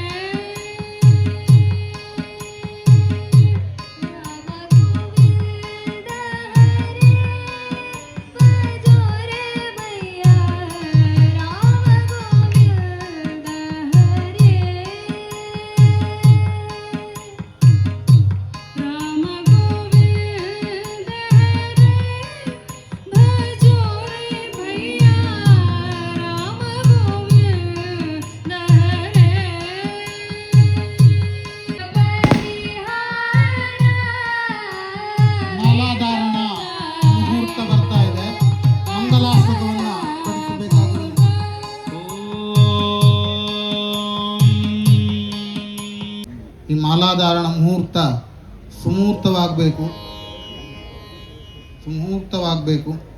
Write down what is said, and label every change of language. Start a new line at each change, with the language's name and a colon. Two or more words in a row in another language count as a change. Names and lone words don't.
Hindi: राम गोविंद हरे भजो रे भैया राम गोविंद हरे राम गोविंद हरे भजो रे भैया राम गोविंद
Kannada: ಮಾಲಾಧಾರಣ ಮುಹೂರ್ತ ಬರ್ತಾ ಇದೆ. ಮಂಗಲಾಸನವನ್ನ ಪಡಿಸಬೇಕಾಗಿದೆ. ಈ ಮಾಲಾಧಾರಣ ಮುಹೂರ್ತ ಸುಮೂರ್ತವಾಗಬೇಕು.